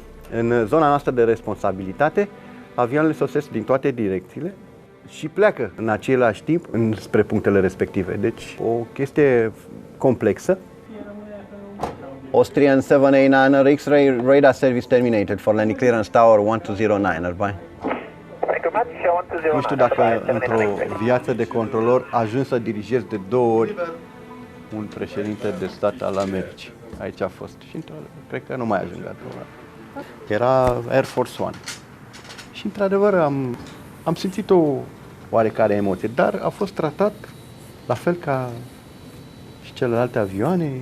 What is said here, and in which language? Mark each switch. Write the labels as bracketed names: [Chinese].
[Romanian] În zona noastră de responsabilitate, avioanele sosesc din toate direcțiile și pleacă în același timp spre punctele respective. Deci o chestie complexă. [English] Austrian 789 X-ray radar service terminated for landing clearance tower 1209. Bye. [Romanian] Nu știu dacă într-o viață de controlor ajungi să dirigezi de 2 ori un președinte de stat al Americii. Aici a fost și cred că nu mai ajung la program. Era Air Force One. Și într-adevăr am simțit o oarecare emoție, dar a fost tratat la fel ca și celelalte avioane.